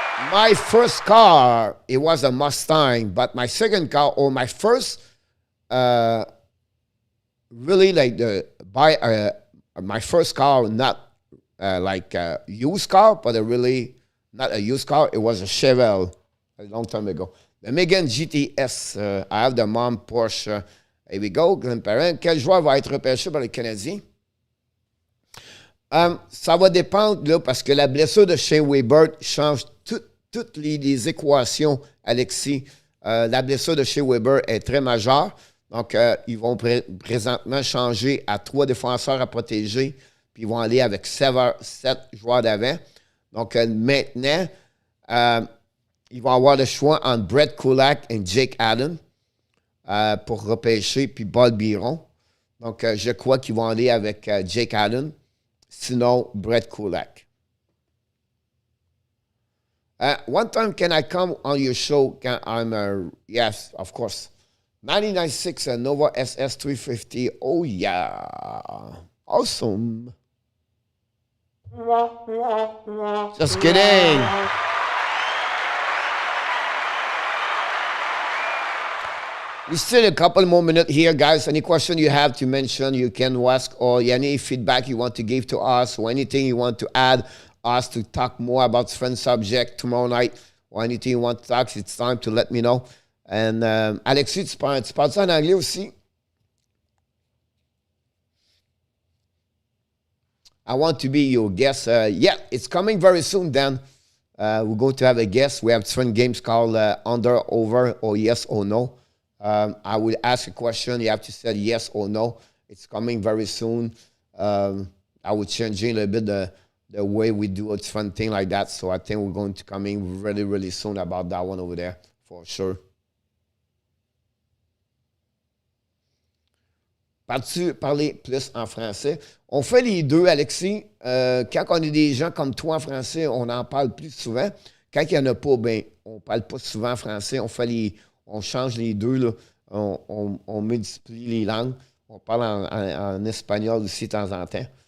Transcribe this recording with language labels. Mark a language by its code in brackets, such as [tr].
[en] My first car, it was a Mustang, but my second car, or my first, really like my first car, not like a used car, but not a used car. It was a Chevelle a long time ago. The Megane GTS, I have the mom Porsche. Here we go, grandparent. [fr] Quel joueur va être repêché par les Canadiens? Ça va dépendre, là, parce que la blessure de Shane Weber change toutes les équations, Alexis. La blessure de Shane Weber est très majeure. Donc, ils vont présentement changer à 3 défenseurs à protéger, puis ils vont aller avec 7 joueurs d'avant. Donc, maintenant, ils vont avoir le choix entre Brett Kulak et Jake Allen pour repêcher, puis Paul Biron. Donc, je crois qu'ils vont aller avec Jake Allen, sinon Brett Kulak. [en] One time, can I come on your show? Yes, of course. 99.6 Nova SS 350. Oh, yeah. Awesome. Just kidding. We still a couple more minutes here, guys. Any question you have to mention, you can ask, or any feedback you want to give to us, or anything you want to add us to talk more about friend subject tomorrow night, or anything you want to talk, it's time to let me know. [fr] And Alexis, tu parles ça en anglais aussi? [en] I want to be your guest. Yeah, it's coming very soon, Dan. We're going to have a guest. We have different games called Under, Over, or Yes or No. I will ask a question. You have to say yes or no. It's coming very soon. I will change a little bit the way we do a different thing like that. So I think we're going to come in really, really soon about that one over there, for sure. [fr] Peux-tu parler plus en français? On fait les deux, Alexis. Quand on a des gens comme toi en français, on en parle plus souvent. Quand il n'y en a pas, ben, on ne parle pas souvent en français. On change les deux. Là. On multiplie les langues. On parle en espagnol aussi de temps en temps.